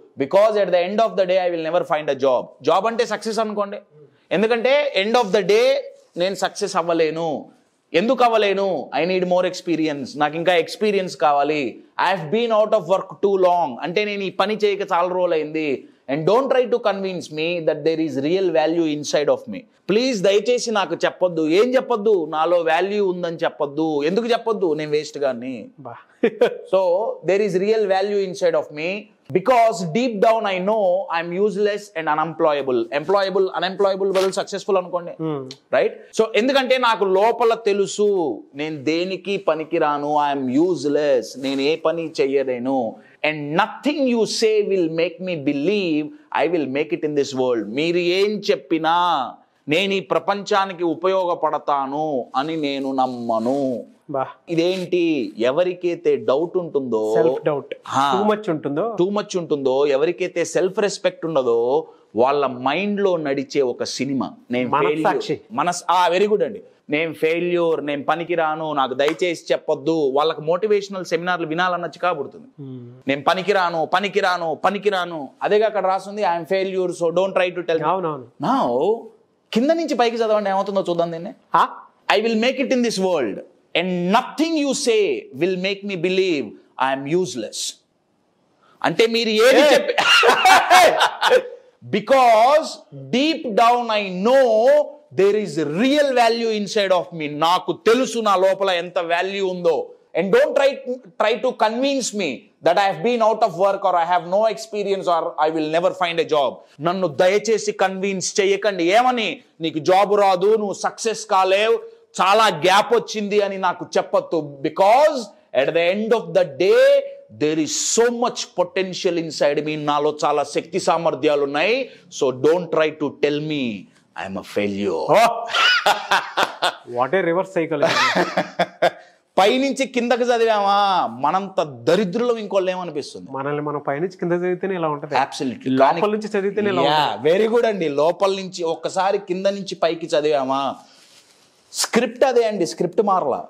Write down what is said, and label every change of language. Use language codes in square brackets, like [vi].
[en] Because at the end of the day I will never find a job. [te] Job అంటే success అనుకోండి, ఎందుకంటే [en] end of the day [te] నేను success అవ్వలేను. ఎందుకు అవ్వలేను? [en] I need more experience, [te] నాకు ఇంకా experience కావాలి. [en] I have been out of work too long, [te] అంటే నేను ఈ పని చేయక చాలా రోజులు అయింది. [en] And don't try to convince me that there is real value inside of me. [te] Please దయచేసి నాకు చెప్పొద్దు. ఏం చెప్పొద్దు? నాలో వాల్యూ ఉందని చెప్పొద్దు. ఎందుకు చెప్పొద్దు? నేను వేస్ట్ గాని. [en] So there is real value inside of me, because deep down I know I'm useless and unemployable. [te] Unemployable బదులు సక్సెస్ఫుల్ అనుకోండి, రైట్? సో ఎందుకంటే నాకు లోపల తెలుసు నేను దేనికి పనికిరాను, [en] I'm useless, [te] నేను ఏ పని చెయ్యలేను. [en] And nothing you say will make me believe I will make it in this world. [te] మీరు ఏం చెప్పినా నేను ఈ ప్రపంచానికి ఉపయోగపడతాను అని నేను నమ్మను. ఇదేంటి? ఎవరికైతే డౌట్ ఉంటుందో, టూ మచ్ ఉంటుందో, ఎవరికైతే సెల్ఫ్ రెస్పెక్ట్ ఉండదో, వాళ్ళ మైండ్ లో నడిచే ఒక సినిమా, నేను వెరీ గుడ్ అండి, నేను ఫెయిల్యూర్, నేను పనికిరాను, నాకు దయచేసి చెప్పొద్దు. వాళ్ళకి మోటివేషనల్ సెమినార్లు వినాలన్న చికాపుడుతుంది. నేను పనికిరాను, అదేగా అక్కడ రాస్తుంది, [en] I'm failure, so don't try to tell. [te] Now కింద నుంచి పైకి చదవండి, ఏమవుతుందో చూద్దాం దీన్ని. [en] I will make it in this world and nothing you say will make me believe I'm useless. [te] అంటే మీరు ఏది చెప్పి, [en] Because deep down I know there is real value inside of me. [te] నాకు తెలుసు నా లోపల ఎంత వాల్యూ ఉందో. [en] And don't try to convince me that I have been out of work or I have no experience or I will never find a job. [te] నన్ను దయచేసి convince చేయకండి. ఏమని? నీకు జాబ్ రాదు, నువ్వు సక్సెస్ కాలేవు, చాలా గ్యాప్ వచ్చింది అని నాకు చెప్పొద్దు. [en] Because at the end of the day there is so much potential inside me. [te] నాలో చాలా శక్తి సామర్థ్యాలు ఉన్నాయి. [en] So don't try to tell me I'm a failure. What a reverse psychology. [te] పైనుంచి కిందకి చదివామా మనంత దరిద్రులం ఇంకోళ్ళు ఏమనిపిస్తుంది. మనల్ని మనం పైనుంచి కింద చదివితేనే ఇలా ఉంటది, అబ్సల్యూట్లీ. లోపల నుంచి చదివితేనే ఇలా ఉంటది. వెరీ గుడ్ అండి. లోపల నుంచి ఒక్కసారి కింద నుంచి పైకి చదివామా స్క్రిప్ట్ అదే అండి, స్క్రిప్ట్ మారలా,